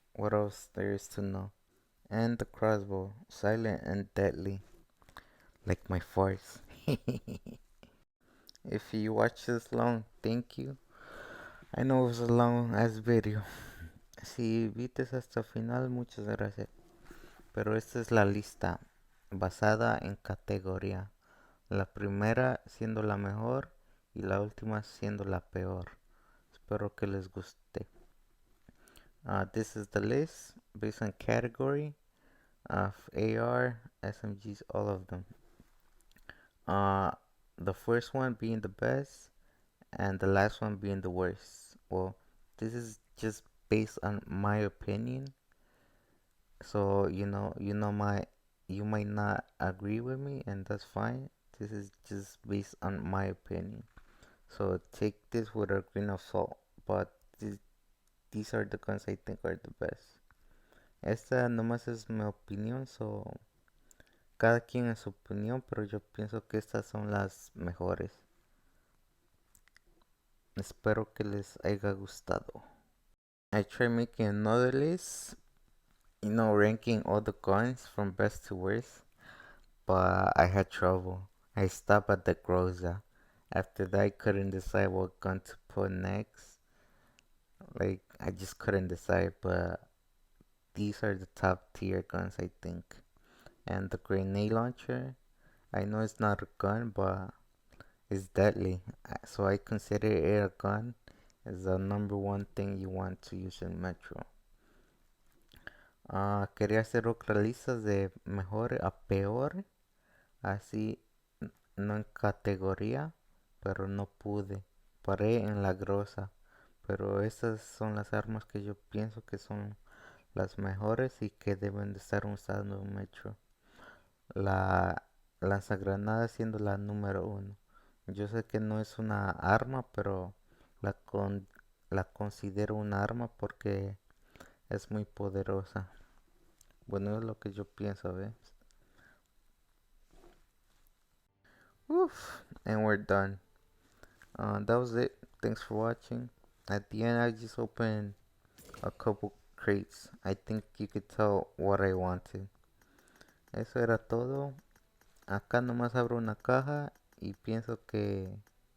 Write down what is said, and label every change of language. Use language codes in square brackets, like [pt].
[en] What else there is to know? And the crossbow, silent and deadly, like my farts. If you watch this long, thank you. I know it was a long ass video. [es] Si viste hasta el final, muchas gracias. Pero esta es la lista basada en categoría. La primera siendo la mejor y la última siendo la peor. Espero que les guste. [en] This is the list based on category of AR, SMGs, all of them. Uh, the first one being the best and the last one being the worst. Well, this is just based on my opinion. So you might not agree with me, and that's fine. This is just based on my opinion. So take this with a grain of salt. But these are the guns I think are the best. [es] Esta nomás es mi opinión, so cada quien es su opinión, pero yo pienso que estas son las mejores. Espero que les haya gustado. [en] I tried making another list, ranking all the guns from best to worst, but I had trouble. I stopped at the Groza. After that, I couldn't decide what gun to put next. Like, I just couldn't decide, but these are the top tier guns, I think. And the grenade launcher, I know it's not a gun, but it's deadly. So I consider it a gun. It's the number one thing you want to use in Metro. [es] Quería hacer otra lista de mejor a peor, así no en categoría, pero no pude. Paré en la grosa, pero estas son las armas que yo pienso que son las mejores y que deben de estar usando en Metro. La lanzagranada siendo la número uno. Yo sé que no es una arma, pero la considero una arma porque es muy poderosa. Bueno, es lo que yo pienso, ¿ves? [en] Oof, and we're done. That was it. Thanks for watching. At the end, I just opened a couple crates. I think you could tell what I wanted. [es] Eso era todo. Acá nomás abro una caja y pienso que saben lo que quiero.